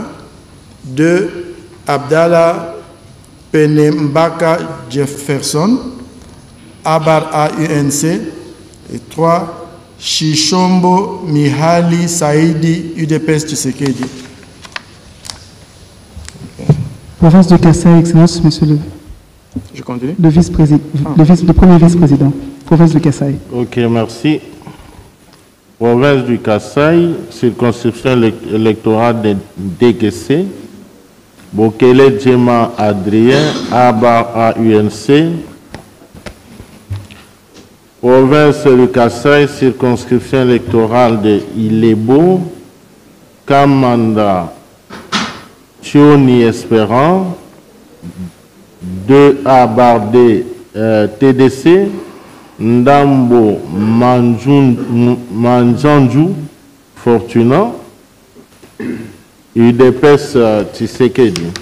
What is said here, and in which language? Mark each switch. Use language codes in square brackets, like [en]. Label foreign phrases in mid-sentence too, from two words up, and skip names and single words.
[fr] 2, Abdallah Penembaka Jefferson, Abar UNC. Et 3, Shishombo Mihali Saïdi, UDPS Tshisekedi. Province de Kassai, Excellence, Monsieur le... Je continue. Le premier vice-président. Province de Kassai. Ok, merci. Province du Kassai, circonscription électorale de DGC. Bokele Djema Adrien, Abar UNC. Province du Kassai, circonscription électorale de Ilebo. Kamanda Chioni Espérant, 2A Bardé TDC, Ndambo Manjanju Fortuna, UDPS Tshisekedi.